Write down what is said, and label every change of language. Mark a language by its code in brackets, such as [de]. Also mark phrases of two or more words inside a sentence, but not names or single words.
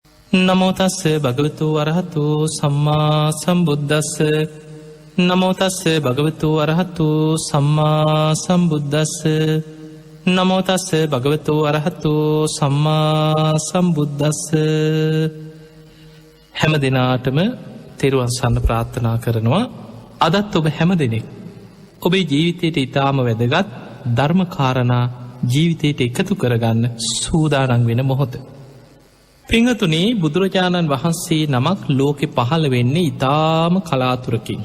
[pi] නමෝ තස්ස භගවතු වරහතු සම්මා සම්බුද්දස්ස නමෝ තස්ස භගවතු වරහතු සම්මා සම්බුද්දස්ස නමෝ තස්ස භගවතු වරහතු සම්මා සම්බුද්දස්ස. [si] හැම දෙනාටම තෙරුවන් සරණ ප්‍රාර්ථනා කරනවා. අදත් ඔබ හැම දෙනෙක් ඔබේ ජීවිතයට ඉතාම වැදගත් ධර්මකාරණා ජීවිතයට එකතු කරගන්න සූදානම් වෙන මොහොත. පිංහතුනේ, බුදුරජාණන් වහන්සේ නමක් ලෝකෙ පහළ වෙන්නේ ඉතාම කලාතුරකින්.